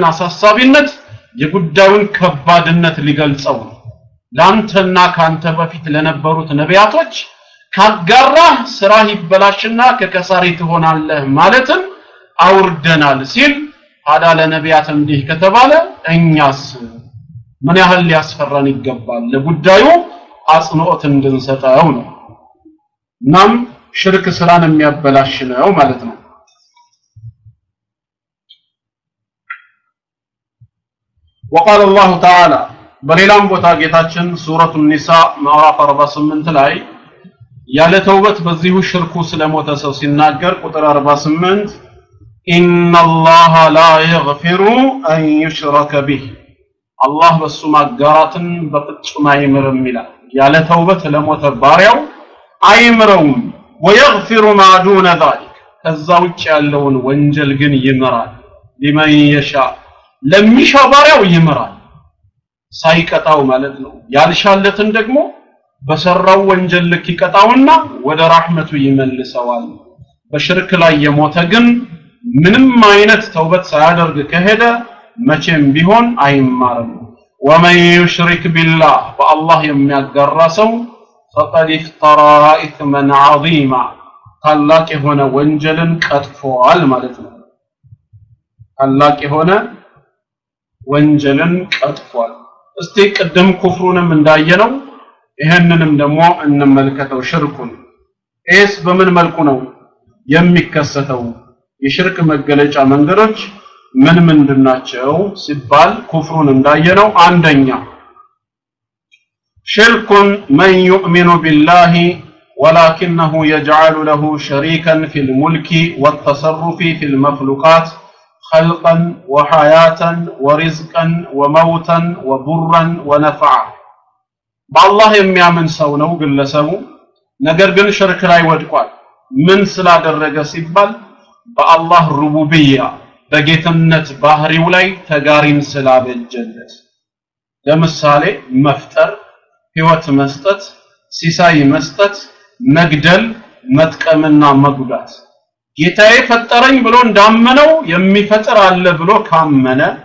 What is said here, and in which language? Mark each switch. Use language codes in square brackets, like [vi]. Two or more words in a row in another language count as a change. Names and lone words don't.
[am] አሳሳቢነት የጉዳዩን ከባድነት ሊገልጸው ላንተና ካንተ በፊት ለነበሩት ነቢያቶች ካጋራህ ስራህ ይበላሽና ከከሳሪ ትሆናለህ ማለትን አውርደናል ሲል አዳ ለነቢያት እንዲህ ከተባለ እኛስ ምን ያህል ሊያስፈራን ይገባል ለጉዳዩ አጽንኦት እንድንሰጠው ነው እናም ሽርክ ስራን የሚያበላሽ ነው ማለት ነው [ar] وقال الله تعالى [am] በሌላም ቦታ ጌታችን ሱረቱ ኒሳ ምዕራፍ 48 ላይ ያለ ተውበት በዚሁ ሽርኩ ስለሞተ ሰው ሲናገር ቁጥር 48 [ar] إن الله لا يغفر أن يشرك به [am] አላህ በሱ ማጋራትን በፍጹም አይምርም ይላል ያለ ተውበት ለሞተ ባሪያው አይምረውም [ar] ويغفر ما دون ذلك [am] ከዛ ውጭ ያለውን ወንጀል ግን ይምራል [ar] لمن يشاء [am] ለሚሻ ባሪያው ይምራል ሳይቀጣው ማለት ነው ያልሻለትን ደግሞ በሰራው ወንጀል ልክ ይቀጣውና ወደ ረህመቱ ይመልሰዋል በሽርክ ላይ የሞተ ግን ምንም አይነት ተውበት ሳያደርግ ከሄደ መቼም ቢሆን አይማርም [ar] ومن يشرك بالله [am] فالله የሚያጋራ ሰው [ar] فقد افترى اثما عظيما [am] ታላቅ የሆነ ወንጀልን ቀጥፏል ማለት ነው ታላቅ የሆነ ወንጀልን ቀጥፏል እስቲ ቀደም ኩፍሩንም እንዳየነው ይሄንንም ደግሞ እንመልከተው ሽርኩን ኤስ በምን መልኩ ነው የሚከሰተው የሽርክ መገለጫ መንገዶች ምን ምንድናቸው ሲባል ኩፍሩን እንዳየነው አንደኛ [ar] ሽርኩን من يؤمن بالله ولكنه يجعل له شريكا في الملك والتصرف في المخلوقات خلقا وحياة ورزقا وموتا وضرا ونفعا بالله [am] የሚያምን ሰው ነው ግለሰቡ ነገር ግን ሽርክ ላይ ወድቋል ምን ስላደረገ ሲባል በአላህ ሩቡብያ በጌትነት ባህሪው ላይ ተጋሪን ስላበጀለት ለምሳሌ መፍጠር ህይወት መስጠት ሲሳይ መስጠት መግደል መጥቀምና መጉዳት ጌታዬ ፈጠረኝ ብሎ እንዳመነው የሚፈጥር አለ ብሎ ካመነ